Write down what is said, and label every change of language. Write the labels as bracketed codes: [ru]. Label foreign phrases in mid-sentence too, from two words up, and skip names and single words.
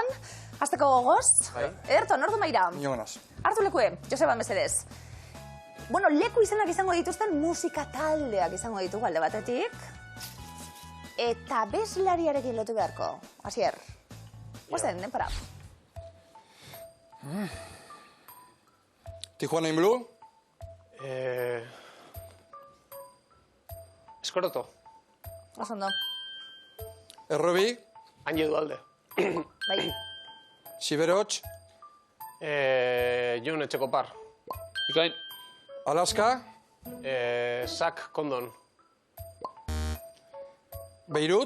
[eu] Azteko gogoz. Ederto, nordu Maira? Inogonaz. Hartu lekue, Joseba mesedez. Bueno, leku izenak izango dituzten musika taldeak izango ditugu alde batetik. Eta bezlariarekin lotu beharko. Asier. Guazen, denpara. Tijuana in Blue. Eskoroto. Oso ondo. Errobi, Anje Dualde. Bai. Siberots, Jon Etxekopar. Ikain. Alaska, Sak Kondon. Beirut,